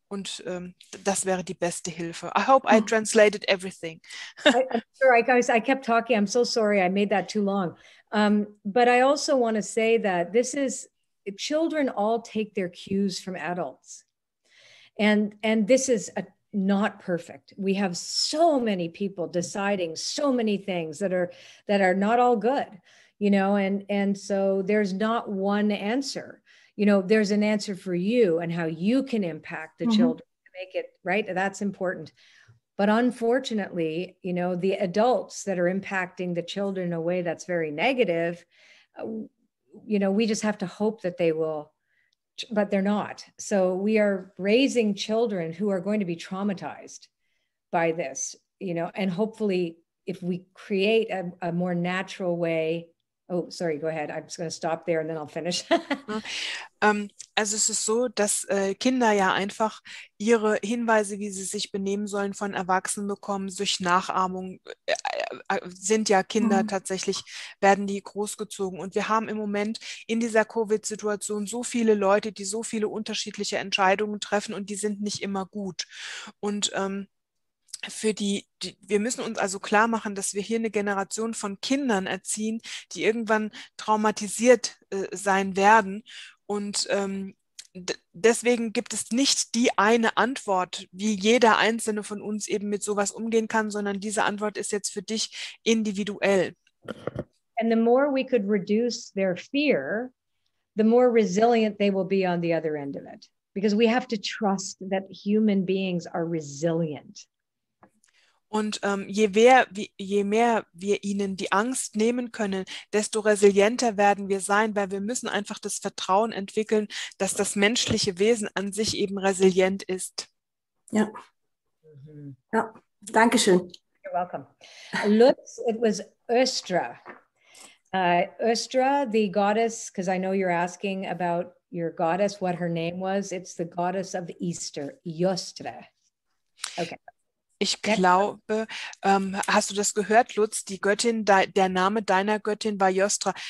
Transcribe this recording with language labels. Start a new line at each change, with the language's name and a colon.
German: Und das wäre die beste Hilfe.
English: I hope I translated everything. I'm sorry, guys, I kept talking. I'm so sorry I made that too long. But I also want to say that children all take their cues from adults. And this is not perfect. We have so many people deciding so many things that are not all good, and so there's not one answer. There's an answer for you and how you can impact the children to make it right. That's important. But unfortunately, the adults that are impacting the children in a way that's very negative, we just have to hope that they will, but they're not. So we are raising children who are going to be traumatized by this, and hopefully if we create a more natural way. Oh, sorry, go ahead. I'm just going to stop there and then I'll finish.
German: Also es ist so, dass Kinder ja einfach ihre Hinweise, wie sie sich benehmen sollen, von Erwachsenen bekommen. Durch Nachahmung sind ja Kinder tatsächlich, werden die großgezogen. Und wir haben im Moment in dieser Covid-Situation so viele Leute, die so viele unterschiedliche Entscheidungen treffen und die sind nicht immer gut. Und wir müssen uns also klar machen, dass wir hier eine Generation von Kindern erziehen, die irgendwann traumatisiert sein werden. Und deswegen gibt es nicht die eine Antwort, wie jeder einzelne von uns eben mit sowas umgehen kann, sondern diese Antwort ist jetzt für dich individuell.
English: And the more we could reduce their fear, the more resilient they will be on the other end of it. Because we have to trust that human beings are resilient.
German: Und je mehr wir ihnen die Angst nehmen können, desto resilienter werden wir sein, weil wir müssen einfach das Vertrauen entwickeln, dass das menschliche Wesen an sich eben resilient ist. Ja, ja, danke schön.
English: You're welcome. Lutz, it was Östra. Östra, the goddess, because I know you're asking about your goddess, what her name was. It's the goddess of Easter, Yostra. Okay.
German: Ich glaube, hast du das gehört, Lutz? Die Göttin, der Name deiner Göttin war Yostra.